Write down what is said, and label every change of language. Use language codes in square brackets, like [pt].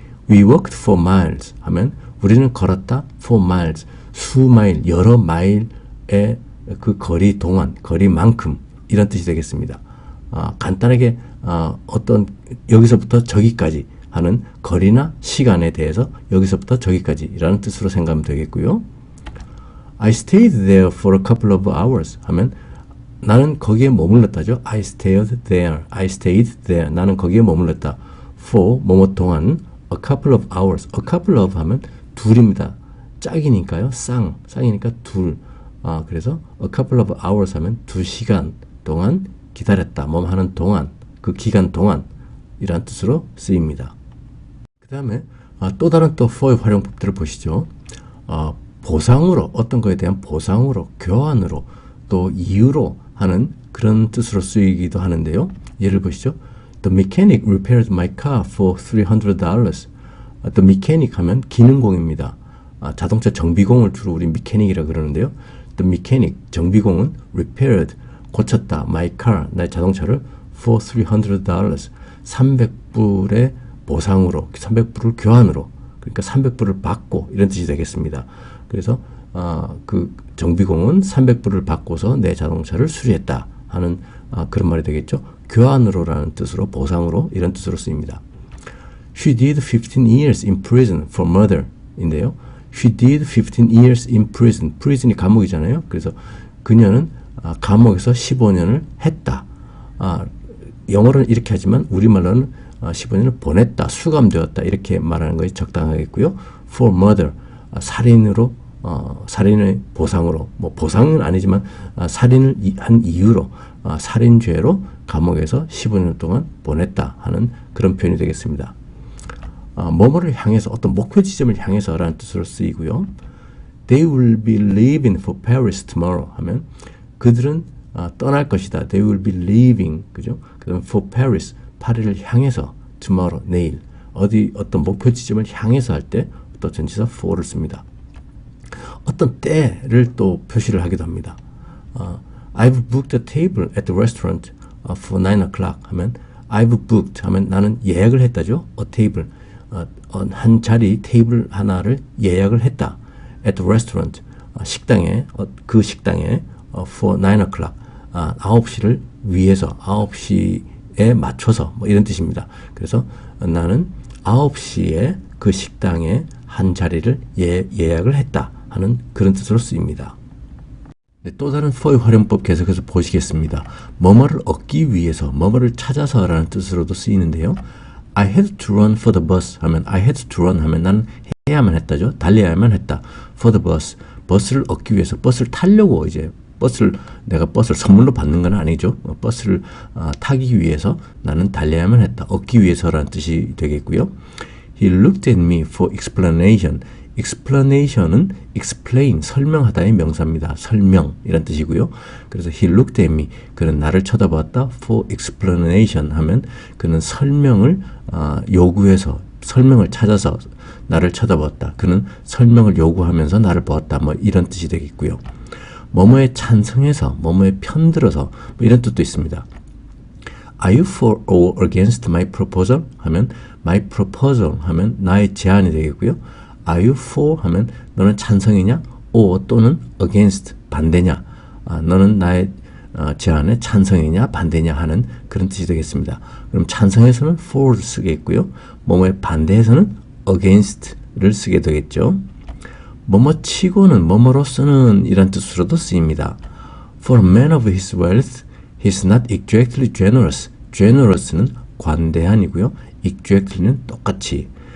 [en] We walked for miles [ko] 하면 우리는 걸었다 for miles, 수마일, 여러 마일의 그 거리 동안, 거리만큼 이런 뜻이 되겠습니다. 간단하게 어떤 여기서부터 저기까지 하는 거리나 시간에 대해서 여기서부터 저기까지라는 뜻으로 생각하면 되겠고요. [en] I stayed there for a couple of hours [ko] 하면 나는 거기에 머물렀다죠. [en] I stayed there. [ko] 나는 거기에 머물렀다. [en] for 뭐뭐 동안 a couple of hours. a couple of 하면 둘입니다. [ko] 짝이니까요. 쌍이니까 둘. 그래서 a couple of hours 하면 2시간 동안 기다렸다. 뭐 하는 동안, 그 기간 동안 이란 뜻으로 쓰입니다. 그 다음에 또 다른 또 for의 활용법들을 보시죠. 보상으로, 어떤 거에 대한 보상으로, 교환으로, 또 이유로 하는 그런 뜻으로 쓰이기도 하는데요. 예를 보시죠. [en] The mechanic repaired my car for $300. [ko] The mechanic 하면 기능공입니다. 자동차 정비공을 주로 우리 메케닉이라 그러는데요. The mechanic, 정비공은 repaired, 고쳤다, my car, 나의 자동차를 for $300, 300불의 보상으로, 300불을 교환으로, 그러니까 300불을 받고 이런 뜻이 되겠습니다. 그래서 그 정비공은 300불을 받고서 내 자동차를 수리했다 하는 그런 말이 되겠죠. 교환으로라는 뜻으로, 보상으로 이런 뜻으로 쓰입니다. [en] She did 15 years in prison for murder 인데요. She did 15 years in prison. [ko] prison이 감옥이잖아요. 그래서 그녀는 감옥에서 15년을 했다. 영어로는 이렇게 하지만 우리말로는 15년을 보냈다, 수감되었다 이렇게 말하는 것이 적당하겠고요. For murder, 살인으로, 살인의 보상으로, 뭐 보상은 아니지만 살인을 한 이유로, 살인죄로 감옥에서 15년 동안 보냈다 하는 그런 표현이 되겠습니다. 뭐뭐를 향해서, 어떤 목표 지점을 향해서 라는 뜻으로 쓰이고요. [en] They will be leaving for Paris tomorrow [ko] 하면 그들은 떠날 것이다. [en] They will be leaving, 그죠? [ko] 그다음 for Paris, 파리를 향해서, tomorrow, 내일, 어떤 목표 지점을 향해서 할 때 또 전치사 for를 씁니다. 어떤 때를 또 표시를 하기도 합니다. [en] I've booked a table at the restaurant for 9 o'clock 하면 I've booked [ko] 하면 나는 예약을 했다죠. a table, 한 자리, 테이블 하나를 예약을 했다. at the restaurant, 식당에, 그 식당에 for 9 o'clock, 9시를 위해서, 9시에 맞춰서 뭐 이런 뜻입니다. 그래서 나는 9시에 그 식당에 한 자리를 예약을 했다 하는 그런 뜻으로 쓰입니다. 네, 또 다른 for의 활용법 계속해서 보시겠습니다. 뭐뭐를 얻기 위해서, 뭐뭐를 찾아서라는 뜻으로도 쓰이는데요. [en] I had to run for the bus 하면 I had to run [ko] 하면 나는 해야만 했다죠. 달려야만 했다. [en] for the bus, [ko] 버스를 얻기 위해서 버스를 타려고 이제 내가 버스를 선물로 받는 건 아니죠. 버스를 타기 위해서 나는 달려야만 했다. 얻기 위해서라는 뜻이 되겠고요. [en] He looked at me for explanation. [ko] explanation은 explain, 설명하다의 명사입니다. 설명 이란 뜻이고요. 그래서 [en] he looked at me, [ko] 그는 나를 쳐다봤다. for explanation 하면 그는 설명을 요구해서, 설명을 찾아서 나를 쳐다봤다. 그는 설명을 요구하면서 나를 보았다. 뭐 이런 뜻이 되겠고요. 뭐뭐에 찬성해서, 뭐뭐에 편들어서 뭐 이런 뜻도 있습니다. [en] Are you for or against my proposal? [ko] 하면 my proposal 하면 나의 제안이 되겠고요. [en] Are you for [ko] 하면 너는 찬성이냐? or 또는 against 반대냐? 너는 나의 제안에 찬성이냐 반대냐 하는 그런 뜻이 되겠습니다. 그럼 찬성해서는 for를 쓰겠고요. 뭐뭐에 반대해서는 against를 쓰게 되겠죠. 뭐뭐 치고는 뭐뭐로서는 이란 뜻으로도 쓰입니다. [en] For a man of his wealth, he is not exactly generous. [ko] generous는 관대한이고요. exactly는 똑같이.